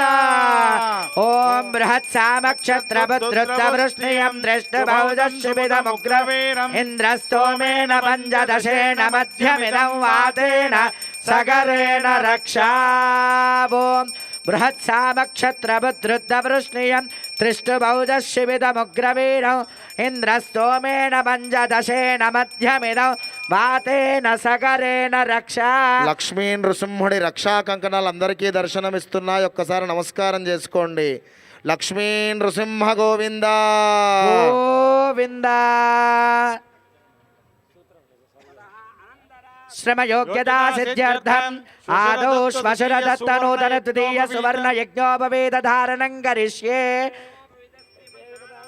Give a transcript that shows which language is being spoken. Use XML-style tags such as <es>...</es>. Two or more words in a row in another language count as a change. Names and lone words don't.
<sa>ॐ बृहत्सामक्षत्रभद्रुतवृष्णियं दृष्टभौजशिबिदमुग्रवीरम् इन्द्रस्तोमेन पञ्चदशेन मध्यमिदं वातेन सगरेण रक्षा। बृहत्सामक्षत्रभद्रुतवृष्णियं दृष्टभौजशिबिदमुग्रवीरम् इन्द्रस्तोमेन पञ्चदशेन मध्यमिदं वातेन सगरेण रक्षा।</sa> <te>లక్ష్మీ నృసింహుడి రక్షా కంకణాలు అందరికీ దర్శనమిస్తున్నాయి. ఒక్కసారి నమస్కారం చేసుకోండి. లక్ష్మీ నృసింహ గోవింద గోవింద.</te> <sa>శ్రమయోగ్యతా సిద్ధ్యర్థం ఆదౌ శ్వశురదత్తనూతన తృతీయ సువర్ణ యజ్ఞోపవేద ధారణం కరిష్యే.</sa>